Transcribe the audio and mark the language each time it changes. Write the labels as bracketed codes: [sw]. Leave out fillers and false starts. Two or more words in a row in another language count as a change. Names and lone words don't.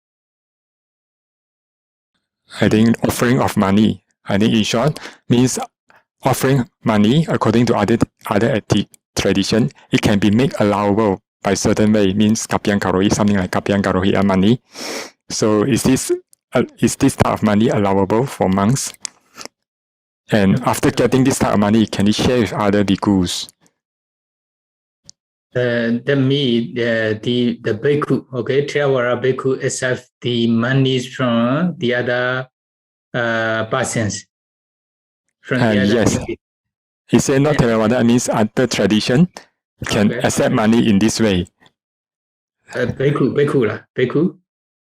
[en] I think offering of money, I think in short, means offering money according to other tradition, it can be made allowable by certain way, means kapyangarohi, something like kapyangarohi money. So is this type of money allowable for monks? And after getting this type of money, can he share with other bhikkhus? The bhikkhu, okay, Theravada bhikkhu accept the monies from the other persons. Yes. He said not Theravada, means other tradition can accept money in this way. Bhikkhu.